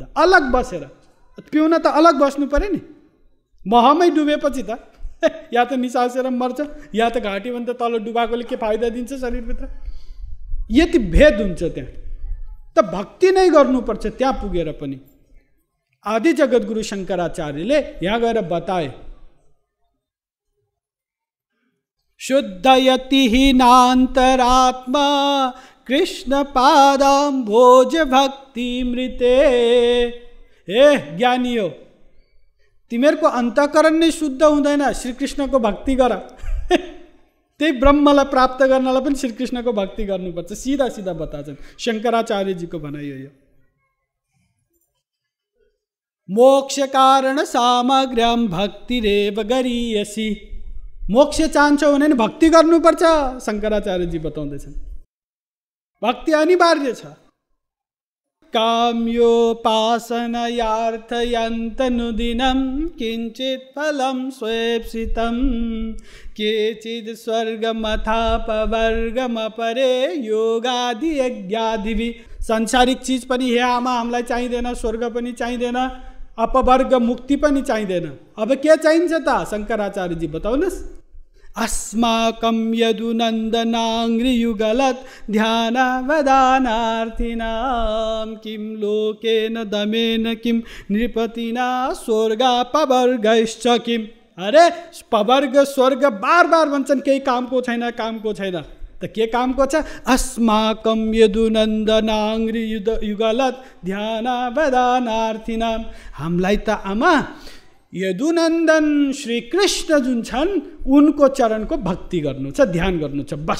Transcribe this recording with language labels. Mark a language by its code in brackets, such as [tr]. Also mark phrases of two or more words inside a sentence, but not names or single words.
[ne] अलग बसेर पिउन त अलग बस्नु पऱ्यो नि, महमै डुबेपछि त या त निसासेर मर्छ, या त घाँटीभन्दा तल डुबाएकोले के फाइदा दिन्छ शरीरभित्र। यति भेद हुन्छ त्यहाँ। त भक्ति नै गर्नुपर्छ त्यहाँ पुगेर पनि। आदि जगद्गुरु शङ्कराचार्यले यहाँ गएर बताए, [sa] शुद्धयति हीनान्तरात्मा कृष्ण पादाम्भोज भक्ति मृते। [ne] ए ज्ञानी हो, तिमीहरूको अन्तःकरण नै शुद्ध हुँदैन, श्रीकृष्णको भक्ति गर। त्यही ब्रह्मलाई प्राप्त गर्नलाई पनि श्रीकृष्णको भक्ति गर्नुपर्छ। सिधा सिधा बताछन् शङ्कराचार्यजीको भनाइ हो। [sa] मोक्ष कारण सामग्र्याम भक्तिरेव गरीयसी। [ne] मोक्ष चाहन्छौ भने भक्ति गर्नुपर्छ, शङ्कराचार्यजी बताउँदैछन्। भक्ति अनिवार्य छ। [sa] काम्योपासनयार्थयन्तनुदिनं किञ्चित् फलं स्वेप्सितं केचित् स्वर्गमथापवर्गमपरे योगादि यज्ञादिभिः। [ne] सांसारिक चिज पनि हे आमा हामीलाई चाहिँदैन, स्वर्ग पनि चाहिँदैन, अपवर्ग मुक्ति पनि चाहिँदैन। अब के चाहिन्छ त? शङ्कराचार्यजी बताउनुहोस्। [sa] अस्माकं यदुनन्दनाङ्घ्रियुगलत् ध्यानावदानार्थिनां किं लोकेन दमेन किं नृपतिना स्वर्गापवर्गश्च किम्। [ne] अरे पवर्ग स्वर्ग बार बार भन्छन्, केही कामको छैन, कामको छैन। त के कामको छ? [sa] अस्माकं यदुनन्दनाङ्घ्रियुगलत् ध्यानावदानार्थिनां। [ne] हामीलाई त आमा यदुनन्दन श्री कृष्ण जुन छन् उनको चरणको भक्ति गर्नु छ, ध्यान गर्नु छ, बस।